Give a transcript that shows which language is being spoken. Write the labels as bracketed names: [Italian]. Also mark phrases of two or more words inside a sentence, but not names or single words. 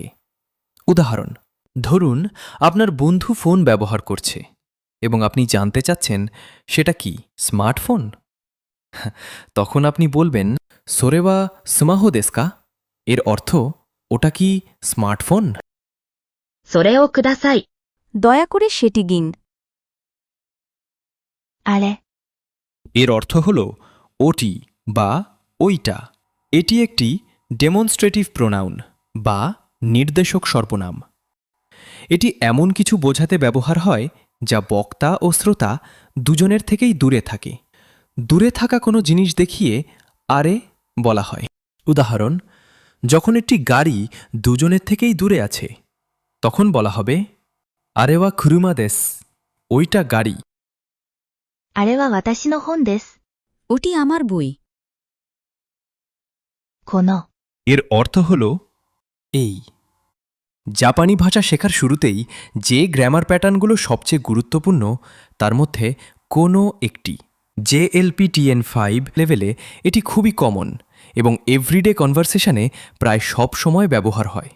[Bangla] উদাহরণ, ধরুন আপনার বন্ধু ফোন ব্যবহার করছে এবং আপনি জানতে চাচ্ছেন সেটা কি স্মার্টফোন। তখন আপনি বলবেন [Japanese] それはスマホですか. [Bangla] এর অর্থ ওটা কি স্মার্টফোন? [Japanese] それをください。 [Bangla] দয়া করে সেটি দিন। [Japanese] あれ、 [Bangla] এর অর্থ হল ওটি বা ওইটা। এটি একটি [English] demonstrative pronoun [Bangla] বা নির্দেশক সর্বনাম। এটি এমন কিছু বোঝাতে ব্যবহার হয় যা বক্তা ও শ্রোতা দুজনের থেকেই দূরে থাকে। দূরে থাকা কোনো জিনিস দেখিয়ে আরে বলা হয়। উদাহরণ, যখন একটি গাড়ি দুজনের থেকেই দূরে আছে তখন বলা হবে [Japanese] あれは車です. [Bangla] ওইটা গাড়ি। [Japanese] あれは私の本です。 [Bangla] ওটি আমার বই। [Japanese] この、 [Bangla] এর অর্থ হল এই। জাপানি ভাষা শেখার শুরুতেই যে [English] grammar patterns [Bangla] সবচেয়ে গুরুত্বপূর্ণ তার মধ্যে কোনো একটি। JLPTN5 লেভেলে এটি খুবই কমন এবং [English] everyday conversation [Bangla] প্রায় সব সময় ব্যবহার হয়।